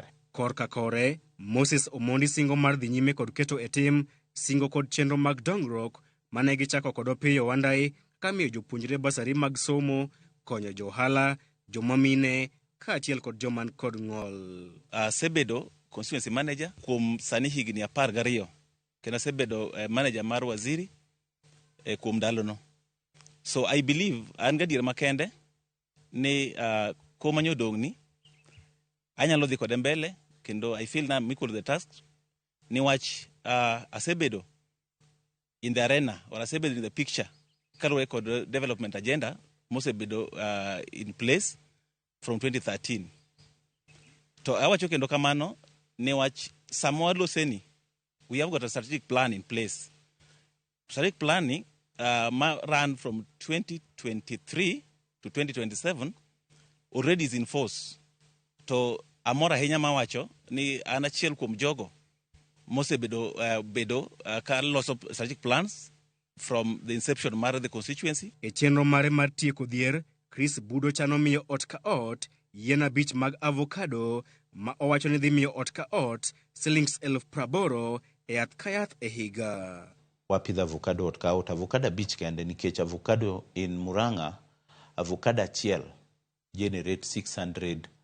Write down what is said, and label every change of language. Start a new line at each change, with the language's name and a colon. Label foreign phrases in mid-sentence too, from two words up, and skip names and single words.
Luo (Kenya and Tanzania): Korka kore, Moses Omondi singo mar dhi nyime kod keto e tim singo kod chenro mag dongruok mane gichako kod Opiyo Wandayi kamiyo jopuonjre basari mag somo, konyo johala, joma mine, kaachiel kod joman kod ng'ol. Asebedo
English: constituency manager
Luo (Kenya and Tanzania): kuom sani higni 12 kendo asebedo manager mar waziri kuom ndalono.
English: So I believe
Luo (Kenya and Tanzania): an gadier makende ni koma nyodongni anyalo dhi kode mbele kendo
English: I feel na equal to the task
Luo (Kenya and Tanzania): niwach asebedo
English: in the arena or asebedo in the picture
Luo (Kenya and Tanzania): kaluwore kod
English: development agenda mosebedo in place from 2013.
Luo (Kenya and Tanzania): To awacho kendo kamano niwach samwa loseni
English: we have got a strategic plan in place. Strategic planning ran from 2023 to 2027 already is in force.
Luo (Kenya and Tanzania): To amora ahinya mawacho ni an achiel kuom jogo mosebedo ka loso
English: strategic plans from the inception
Luo (Kenya and Tanzania): mar
English: the constituency.
Luo (Kenya and Tanzania): E chenro mare mar tieko dhier, Chris Budo chano miyo ot ka ot yien 5 mag avocado ma owacho ni dhi miyo ot ka ot shillings 80,000 e yath ka yath e higa. Wapidho avocado ot ka ot, avocado 5 kende nikech
English: avocado in Murang'a,
Luo (Kenya and Tanzania): avocado achiel generate $600.